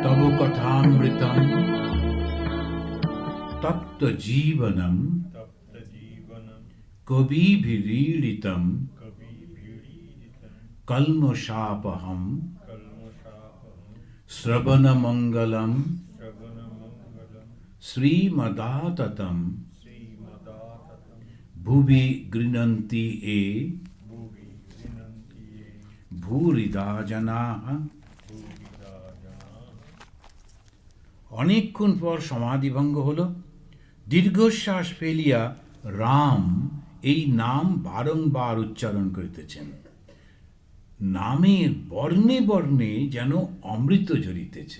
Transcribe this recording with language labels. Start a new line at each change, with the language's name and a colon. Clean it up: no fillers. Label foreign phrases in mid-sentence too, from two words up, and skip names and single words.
Sanskrit: कथामृतम् तप्त जीवनम् कविभिरीडितम् कल्मषापहम् श्रवण मङ्गलम् श्री मदाततम् भुवि गृणन्ति ये भूरिदा जनाः।
Bangla: অনেকক্ষণ পর সমাধিভঙ্গ হল। দীর্ঘশ্বাস ফেলিয়া রাম এই নাম বারংবার উচ্চারণ করিতেছেন। নামের বর্ণে বর্ণে যেন অমৃত ঝরিতেছে।